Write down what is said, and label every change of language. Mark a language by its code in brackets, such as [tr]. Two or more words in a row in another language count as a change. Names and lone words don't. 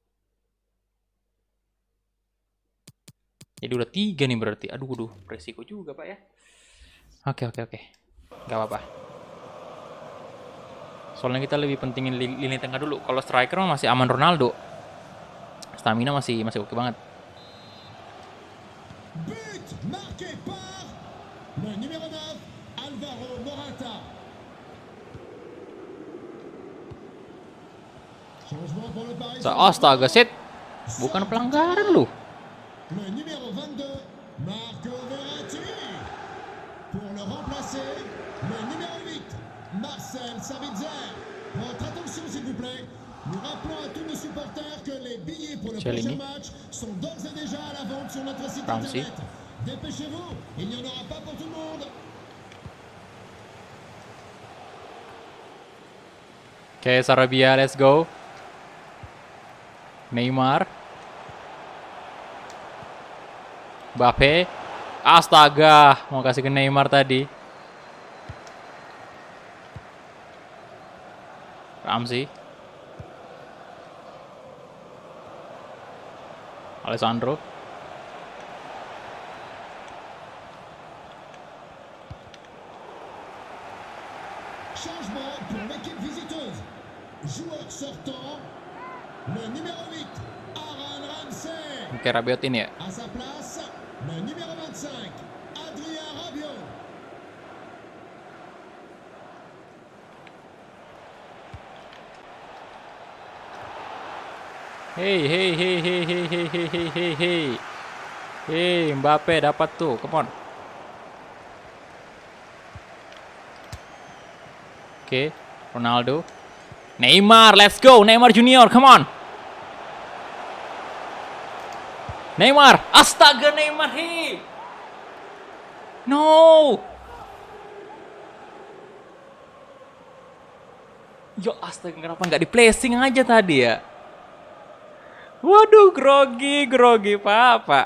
[id] Jadi udah 3 nih berarti. Aduh, resiko juga Pak ya. Oke. Gak apa-apa. Soalnya kita lebih pentingin lini tengah dulu. Kalau striker masih aman Ronaldo. Stamina masih oke banget. [fr] But marqué par le numéro 9, Alvaro Morata. Changement pour le Paris [id] Astaga, set. Bukan pelanggaran lu. [fr] Le numéro 22, Marco Verratti. Pour le remplacer, le numéro 8, Marcel Sabitzer. Votre attention s'il vous plaît. Nous rappelons à tous nos supporters que les billets pour le prochain match sont d'ores et déjà à la vente sur notre site internet. Dépêchez-vous, il n'y en aura pas pour tout le monde. [id] Oke, [en] Sarabia, let's go. Neymar. Mbappé. [id] Astaga, mau kasih ke Neymar tadi. Ramsey. Alessandro. [fr] Changement pour l'équipe visiteuse. Joueur sortant, le numéro 8, Aaron Ramsey. [id] Oke, Rabiot ini ya. [fr] À sa place, le numéro 25, Adrien Rabiot. [id] Hei, Mbappe dapat tuh, [en] come on. [id] Oke, Ronaldo. [en] Neymar, let's go, Neymar Junior, come on. Neymar, [id] astaga Neymar, hei. No. Yo, astaga, kenapa nggak di placing aja tadi ya? Waduh, grogi Pak.